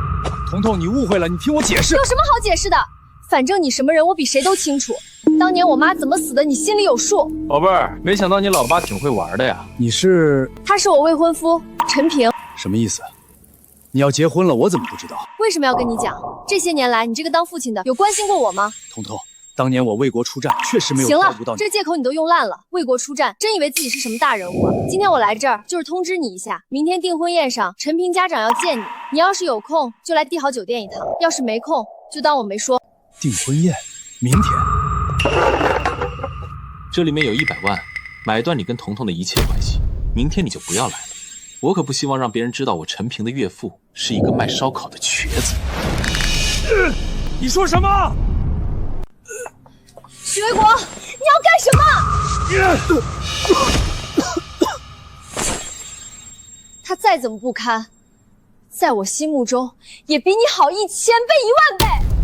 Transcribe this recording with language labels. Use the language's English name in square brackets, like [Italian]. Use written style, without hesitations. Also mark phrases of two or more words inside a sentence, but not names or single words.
[Chinese] 彤彤，你誤會了，你聽我解釋。有什麼好解釋的？反正你什麼人，我比誰都清楚。當年我媽怎麼死的，你心裡有數。寶貝兒，沒想到你老爸挺會玩的呀。你是？他是我未婚夫陳平。什麼意思？你要結婚了，我怎麼不知道？為什麼要跟你講？這些年來，你這個當父親的有關心過我嗎？彤彤，當年我為國出戰，確實沒有照顧到你。行了，這借口你都用爛了。為國出戰，真以為自己是什麼大人物啊？今天我來這兒就是通知你一下，明天訂婚宴上，陳平家長要見你。你要是有空，就來帝豪酒店一趟；要是沒空，就當我沒說。訂婚宴，明天。這裡面有100萬，買斷你跟彤彤的一切關係。明天你就不要來了，我可不希望讓別人知道我陳平的岳父是一個賣燒烤的瘸子。你說什麼？許衛國，你要幹什麼？他再怎麼不堪，在我心目中也比你好1000倍、10000倍。